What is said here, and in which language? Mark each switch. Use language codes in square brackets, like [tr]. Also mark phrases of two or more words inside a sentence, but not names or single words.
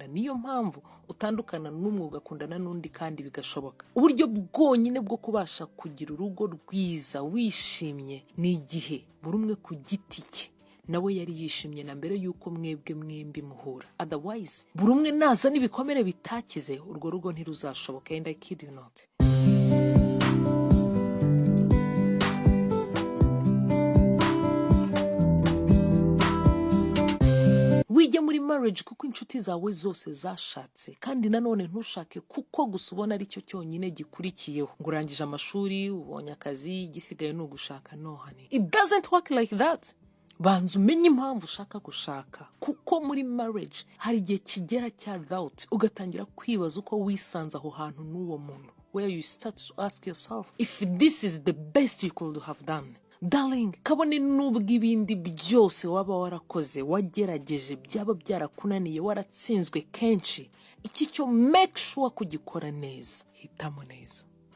[rw] Niyo mpamvu utandukana n'umwe ugakundana n'undi kandi bigashoboka. Uburyo bwonyine bwo kubasha kugira urugo rwiza wishimye ni igihe buri umwe ku giti cye nawe yari yishimye na mbere yuko mwembi muhura. Otherwise, buri umwe naza n'ibikomere bitakize, urwo rugo ntiruzashoboka. [en] And I kid you not. [rw] Wijya muri marriage kuko inshuti zawe zose zashatse, kandi nanone ntushake kuko gusa ubona ari cyo cyonyine gikurikiyeho. Ngo urangije amashuri, ubonye akazi, gisigaye no gushaka. [en] No honey, it doesn't work like that. [rw] Banza umenye impamvu ushaka gushaka, kuko muri marriage hari igihe kigera cya doubt, ugatangira kwibaza uko wisanze aho hantu n'uwo muntu, [en] where you start to ask yourself if this is the best you could have done. Darling, [rw] kabone nubwo ibindi byose waba warakoze, wagerageje, byaba byarakunaniye, waratsinzwe kenshi, iki cyo [en] make sure [rw] kugikora neza. Hitamo neza.